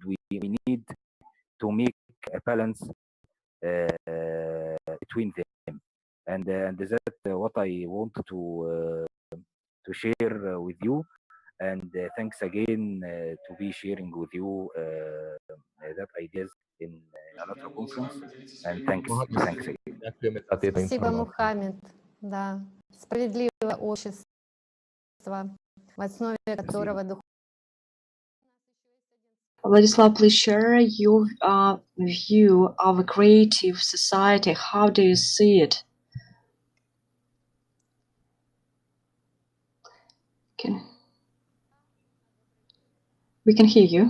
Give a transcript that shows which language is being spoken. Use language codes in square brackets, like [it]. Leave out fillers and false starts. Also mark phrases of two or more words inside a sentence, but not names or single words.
[en] We need to make a balance between them, and that what I want to share with you. And thanks again to be sharing with you that ideas in AllatRa conference. And thanks again. [sk] Ďakujeme za tieto [ru] Спасибо, [sk] informácie. [ru] Мухаммед. Да, справедливое общество, в основе которого дух. [en] Vladislav, please share your view of a creative society. How do you see it? We can hear you.